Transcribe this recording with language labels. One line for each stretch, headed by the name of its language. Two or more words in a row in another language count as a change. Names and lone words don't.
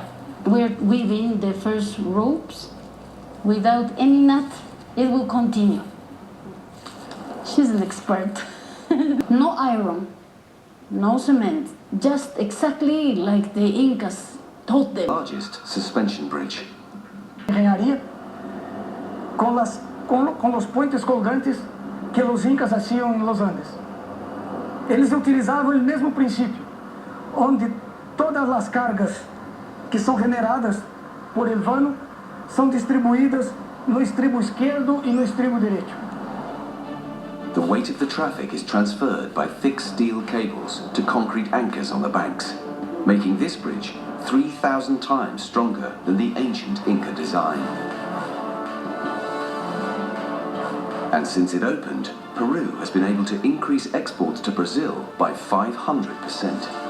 English: We're weaving the first ropes. Without any nut, it will continue. She's an expert. No iron, no cement, just exactly like the Incas taught them. Largest suspension bridge.
Spanish: Engenharia com los puentes colgantes que los incas hacían en los Andes.
Portuguese: Eles utilizavam o mesmo princípio, onde todas as cargas que são
Spanish: generadas por el vano
Portuguese: são distribuídas no extremo esquerdo e no extremo direito.
English: The weight of the traffic is transferred by thick steel cables to concrete anchors on the banks, making this bridge 3,000 times stronger than the ancient Inca design. And since it opened, Peru has been able to increase exports to Brazil by 500%.